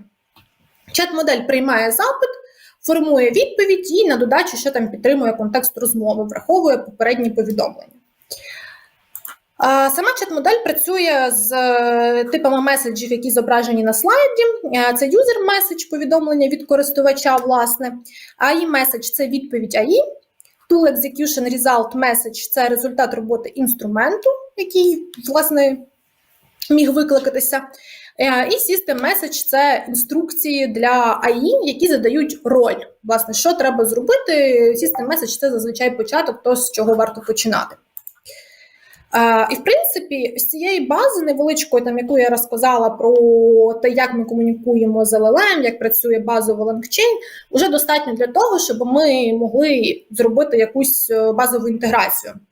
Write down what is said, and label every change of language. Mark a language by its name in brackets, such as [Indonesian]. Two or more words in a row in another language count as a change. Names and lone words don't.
[Ukrainian] Чат-модель приймає запит, формує відповідь і на додачу ще підтримує контекст розмови, враховує попередні повідомлення. Сама чат-модель працює з типами меседжів, які зображені на слайді. Це [English] user message, [Ukrainian] повідомлення від користувача, власне. [English] AI message – [Ukrainian] це відповідь [English] AI. Tool execution result message – [Ukrainian] це результат роботи інструменту, який, власне, міг викликатися. [English] І system message – [Ukrainian] це інструкції для AI, які задають роль. Власне, що треба зробити. [English] System message – [Ukrainian] це зазвичай початок, то, з чого варто починати. І, в принципі, з цієї бази невеличкої, яку я розказала про те, як ми комунікуємо з LLM, як працює базово LangChain, вже достатньо для того, щоб ми могли зробити якусь базову інтеграцію.